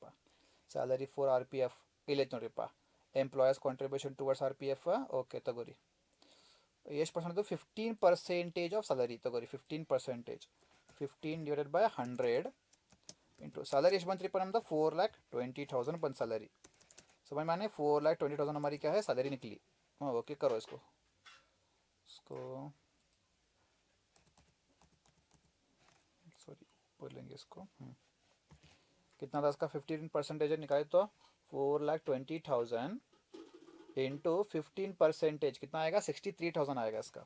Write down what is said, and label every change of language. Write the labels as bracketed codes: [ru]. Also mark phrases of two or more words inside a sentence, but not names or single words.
[en] salary for R P F [kn] ಇಲ್ಲೈತೆ ನೋಡ್ರಿಪ್ಪ. [en] employers contribution towards R P F. [kn] ಓಕೆ, ತಗೋರಿ. ಎಷ್ಟು ಪರ್ಸೆಂಟ್, 15% [en] of salary [kn] ತಗೋರಿ. 15%, 15 [en] divided by 100 into salary [kn] ಎಷ್ಟು ಬಂತ್ರಿಪ್ಪ ನಮ್ದು, 4,20,000 ಬಂತು स्यालरी. [hi] समझ में आने, 4,20,000 हमारी क्या है, सैलरी निकली. हाँ, ओके करो इसको, सॉरी बोल लेंगे इसको. कितना था इसका, 15% निकाले तो 4,20,000 इंटू 15% कितना आएगा, 63,000 आएगा इसका.